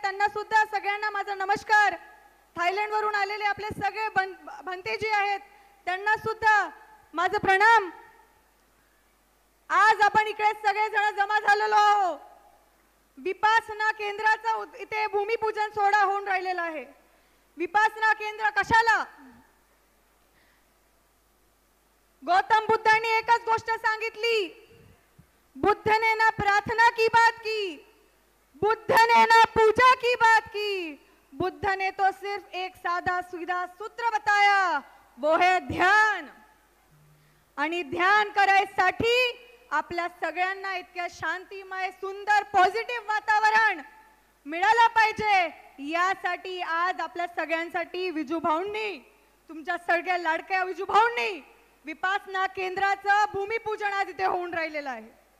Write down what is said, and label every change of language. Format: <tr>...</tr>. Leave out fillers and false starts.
<mr>त्यांना सुद्धा सगळ्यांना माझा नमस्कार. थायलंड वरून आलेले आपले सगळे भंतेजी आहेत, त्यांना सुद्धा माझं प्रणाम. आज आपण इकडे सगळे जण जमा झालेलो आहोत. विपासना केंद्राचा इथे भूमिपूजन सोहळा होऊन राहिलेला आहे. विपासना केंद्र कशाला? गौतम बुद्धांनी एकच गोष्ट सांगितली,</mr> <hi>बुद्ध ने ना प्रार्थना की बात की, बुद्ध ने ना पूजा की बात की, बुद्ध ने तो सिर्फ एक साधा सीधा सूत्र बताया, वो है ध्यान.</hi> <mr>आणि ध्यान करायसाठी आपल्या सगळ्यांना इतक्या शांतिमय सुंदर पॉझिटिव्ह वातावरण मिळालं पाहिजे. यासाठी आज आपल्या सगळ्यांसाठी विजूभाऊंनी, तुमच्या सगळ्या लाडक्या विजूभाऊंनी विपासना केंद्राचं भूमिपूजन आज इथे होऊन राहिलेलं आहे.</mr>